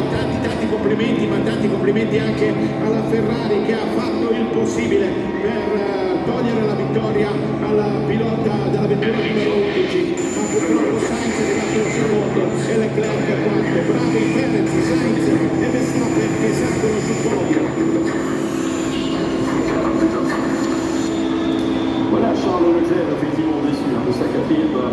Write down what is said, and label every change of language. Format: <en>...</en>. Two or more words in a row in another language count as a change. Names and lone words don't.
<it>Tanti complimenti, ma tanti complimenti anche alla Ferrari che ha fatto il possibile per togliere la vittoria al pilota della vettura numero 11, ma purtroppo Sainz è arrivato secondo e Leclerc quarto. Bravi Perez, Sainz e Verstappen che salgono sul podio.</it> <fr>Voilà Charles Leclerc effectivement déçu de sa quatrième</fr>